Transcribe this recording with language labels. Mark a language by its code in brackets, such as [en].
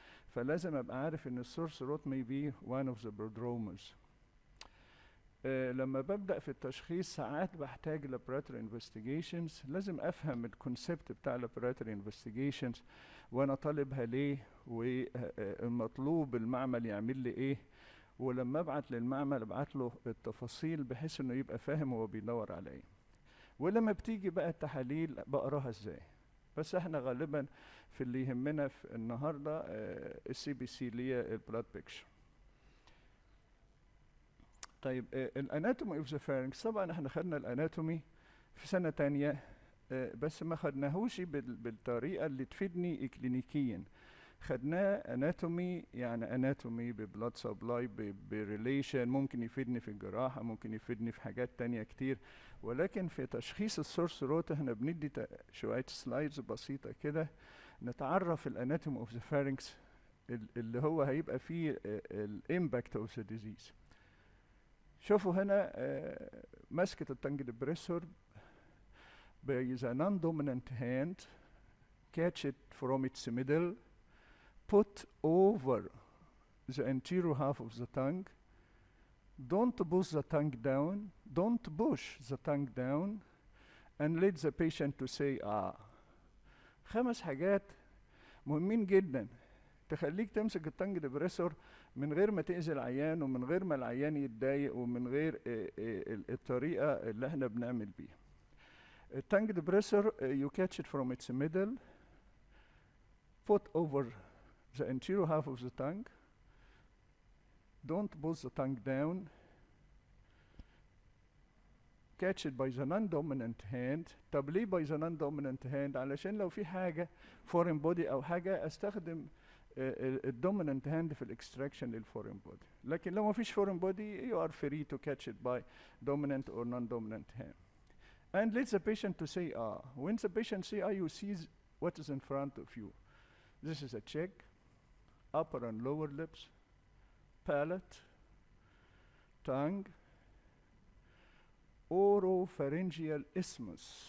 [ar] فلازم ابقى عارف ان السورثروت [en] may be one of the prodromas. [ar] لما ببدأ في التشخيص ساعات بحتاج laboratory investigations، لازم أفهم الكونسبت بتاع laboratory investigations وأنا طالبها ليه، والمطلوب المعمل يعمل لي إيه، ولما أبعت للمعمل أبعت له التفاصيل بحيث إنه يبقى فاهم هو بيدور على إيه. ولما بتيجي بقى التحاليل بقراها إزاي. بس إحنا غالبا في اللي يهمنا في النهارده الCBC اللي هي البلاد بيكشر. طيب الاناتومي اوف ذا فارنكس، طبعا احنا خدنا الاناتومي في سنه تانية، بس ما خدناهوش بالطريقه اللي تفيدني اكلينيكيا. خدناه اناتومي، يعني اناتومي ببلاد سبلاي بريليشن، ممكن يفيدني في الجراحه، ممكن يفيدني في حاجات تانية كتير. ولكن في تشخيص السورثروت احنا بندي شويه سلايدز بسيطه كده نتعرف الاناتومي اوف ذا فارنكس اللي هو هيبقى فيه الامباكت اوف ذا ديزيز. شوفوا هنا مسكة التانج ديبريسور [en] by the non-dominant hand, catch it from its middle, put over the anterior half of the tongue, don't push the tongue down, don't push the tongue down, and let the patient to say ah. [ar] 5 حاجات مهمين جدا تخليك تمسك التانج ديبريسور من غير ما تأذي العيان، ومن غير ما العيان يتضايق، ومن غير الطريقة اللي احنا بنعمل بيها. [en] التانج depressor you catch it from its middle, put over the anterior half of the tongue, don't push the tongue down, catch it by the non-dominant hand. [ar] طب ليه [en] by the non-dominant hand؟ [ar] علشان لو في حاجة foreign body أو حاجة استخدم الدومينانت هاند في الاكستراكشن للفورين بودي. لكن لو ما فيش فورين بودي [en] you are free to catch it by dominant or non-dominant hand. And let the patient to say ah. When the patient say ah, you see what is in front of you. This is a cheek, upper and lower lips, palate, tongue, oropharyngeal isthmus.